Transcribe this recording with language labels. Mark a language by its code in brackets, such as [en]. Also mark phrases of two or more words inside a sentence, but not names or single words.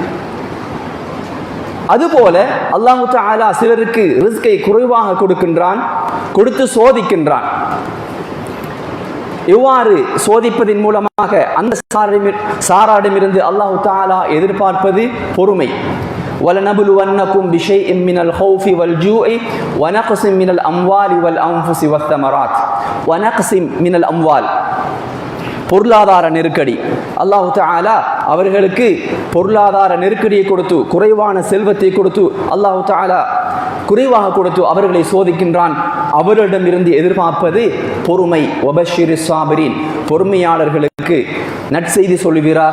[ta] அதுபோல [ar] الله تعالى [ta] சிலருக்கு ரிஸ்கை குறைவாக கொடுக்கின்றான், கொடுத்து சோதிக்கின்றான். இவ்வாறு சோதிப்பதின் மூலமாக அந்த சாராடமிருந்து [ar] الله تعالى [ta] எதிர்பார்ப்பது பொறுமை. [ar] وَلَنَبْلُوَنَّكُمْ بِشَيْءٍ مِّنَ الْخَوْفِ وَالْجُوعِ وَنَقْصٍ مِّنَ الْأَمْوَالِ وَالْأَنفُسِ وَالثَّمَرَاتِ. وَنَقْصٍ مِّنَ الْأَمْوَالِ, [ta] பொருளாதார நெருக்கடி. [ar] الله تعالى [ta] அவர்களுக்கு பொருளாதார நெருக்கடியை கொடுத்து, குறைவான செல்வத்தை கொடுத்து, [ar] الله تعالى [ta] குறைவாக கொடுத்து அவர்களை சோதிக்கின்றான். அவரிடமிருந்து எதிர்பார்ப்பது பொறுமை. [ar] وبشر الصابرين, [ta] பொறுமையாளர்களுக்கு நற்செய்தி சொல்லுவீராக.